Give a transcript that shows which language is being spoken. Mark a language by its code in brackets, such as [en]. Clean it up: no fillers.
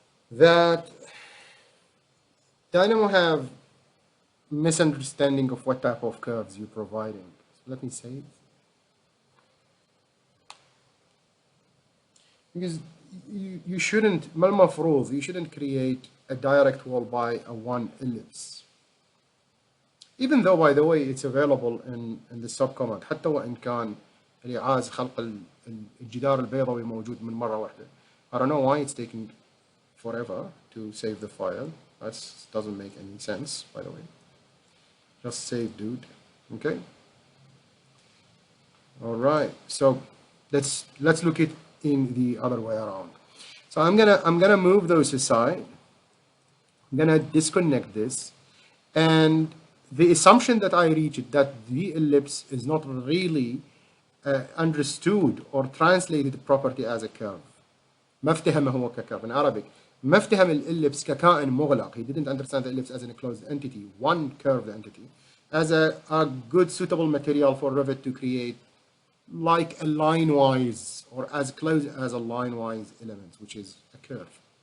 [en] That Dynamo have misunderstanding of what type of curves you're providing. So let me save. Because you shouldn't, [ar] mal mafroz, [en] you shouldn't create a direct wall by a one ellipse. Even though, by the way, it's available in the subcommand. [ar] حتى وإن كان الإعاز خلق الجدار البيضاوي موجود من مرة واحدة. [en] I don't know why it's taking forever to save the file. That doesn't make any sense, by the way. Just save, dude. Okay. All right. So let's look it in the other way around. So I'm gonna move those aside. I'm gonna disconnect this, and the assumption that I reached that the ellipse is not really understood or translated property as a curve. [ar] ما افتهم هو ككيرف. [en] In Arabic, [ar] ما افتهم الellipse ككائن مغلق. [en] He didn't understand the ellipse as an enclosed entity, one curved entity, as a good suitable material for Revit to create like a line-wise or as close as a line-wise element, which is a curve.